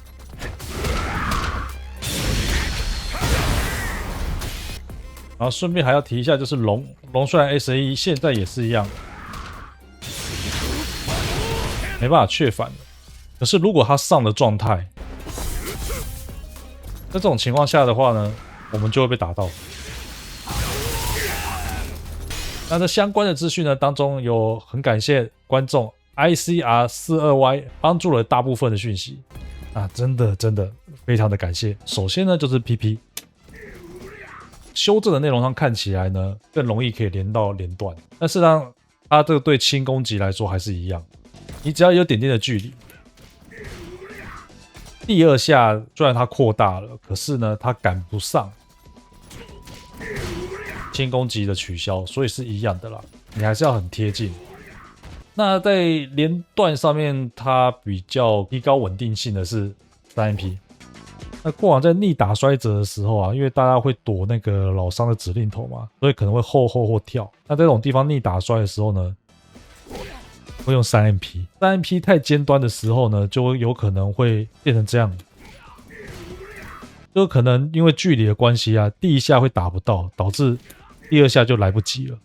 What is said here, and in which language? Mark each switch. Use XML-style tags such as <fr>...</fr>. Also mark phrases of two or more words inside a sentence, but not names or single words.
<zh>然後順便還要提一下，就是龍雖然 SAE 現在也是一樣，沒辦法雀反了。可是如果他上了狀態，在這種情況下的話呢，我們就會被打到。那這相關的資訊呢，當中有很感謝觀眾 ICR42Y 幫助了大部分的訊息啊，真的非常的感謝。首先呢，就是 PP。修正的內容上看起來呢，更容易可以連到連段，但是呢，它這個對輕攻擊來說還是一樣，你只要有點點的距離，第二下雖然它擴大了，可是呢，它趕不上輕攻擊的取消，所以是一樣的啦，你還是要很貼近。那在連段上面，它比較提高穩定性的是 3MP。那過往在逆打摔折的時候啊，因為大家會躲那個老傷的指令頭嘛，所以可能會後或跳。那在這種地方逆打摔的時候呢，會用 3MP。3MP 太尖端的時候呢，就有可能會變成這樣，就可能因為距離的關係啊，第一下會打不到，導致第二下就來不及了。</zh>